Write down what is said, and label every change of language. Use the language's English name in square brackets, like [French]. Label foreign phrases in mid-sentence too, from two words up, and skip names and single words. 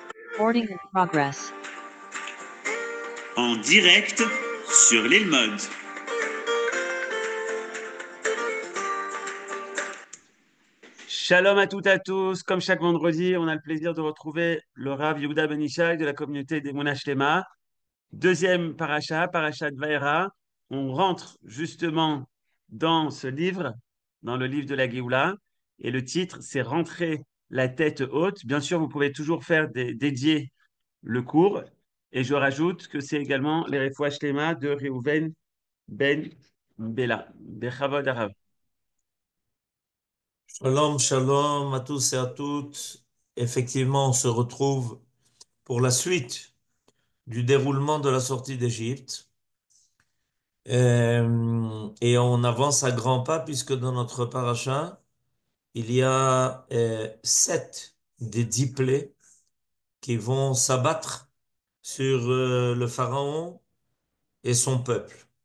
[English] Recording in progress. [French] En direct sur l'île Mode. Shalom à toutes et à tous. Comme chaque vendredi, on a le plaisir de retrouver le Rav Yehuda Ben Ishai de la communauté des Mouna Shlema. Deuxième parasha, parasha de Vaera. On rentre justement dans ce livre, dans le livre de la Géoula. Et le titre, c'est Rentrer la tête haute. Bien sûr, vous pouvez toujours faire dédier le cours. Et je rajoute que c'est également les [Hebrew] רפואה שלמה [French] de Reuven Ben Bella. [Hebrew] בכבוד הרב. [French] Shalom, shalom à tous et à toutes. Effectivement, on se retrouve pour la suite du déroulement de la sortie d'Égypte. Et on avance à grands pas puisque dans notre paracha, il y a 7 des 10 plaies qui vont s'abattre sur le pharaon et son peuple.